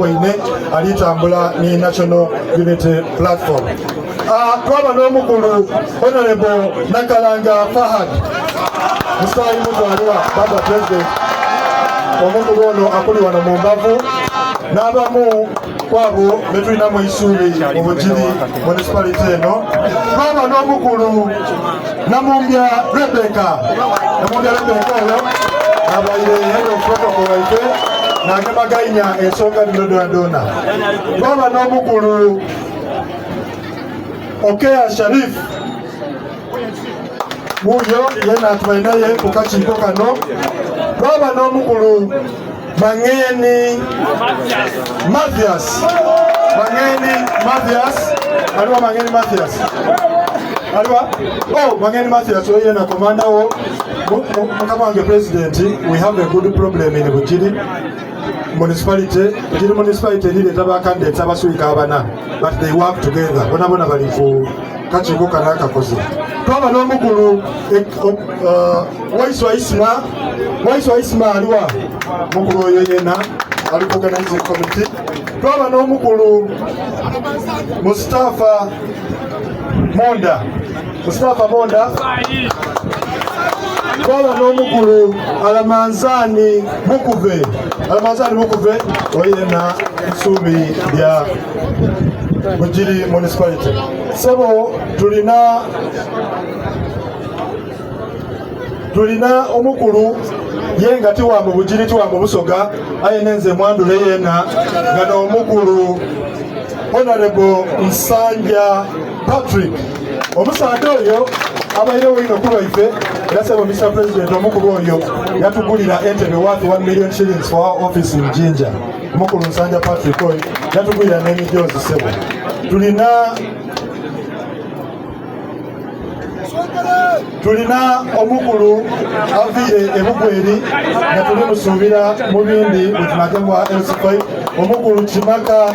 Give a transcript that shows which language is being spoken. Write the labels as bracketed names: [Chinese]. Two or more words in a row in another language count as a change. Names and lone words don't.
[Soga] ine alitambula ni National Unity Platform twaba n'omukulu Honorable Nakalanga Fahad Musayi Mutwaliwa Baba President omukulu ono akuli wano mu mbavu n'abamu kwabo betulina mu isuubi mu Bugiri municipality eno twaba n'omukulu Namumbya Rebecca oyo abaire [English] head of protocol [Soga] waife n'agemaganya ensonga dona twaba n'omukulu Okea Sharif wuyo yena atumainaye ku kakiiko kano twaba n'omukulu Mangeni Mathias aliwa Mangeni Mathias aliwa Mangeni Mathias oyo yena komanda wo mukama wange president [English] we have a good problem in Bugiri municipality [Soga] lireta bakandidates abaswika abana [English] but they work together [Soga] bona bali ku kakiiko kana akakoze twaba n'omukulu Waiswa Isma aliwa mukulu oyo yena ali ku [English] organizing committee [Soga] twaba n'omukulu Mustafa Monda twaba n'omukulu Alamanzani Mukuve oyo yena isuubi lya Bugiri municipality sebo tulina omukulu yenga tiwa mu Bugiri tiwa mu Busoga ayenenze mwandule yena nga n'omukulu Honorable Nsanja Patrick omusande oyo abayirewo ino kulwaife era sebo Mr. President omukulu oyo yatugulira entebe [English] worth 1 million shillings for our office in Jinja [Soga] omukulu Nsanja Patrick oyo yatugulira n'emijozi sebo tulina omukulu avire ebugweri nga tuli musuubira mu bindi wetunagemwa LC5 omukulu Kimaka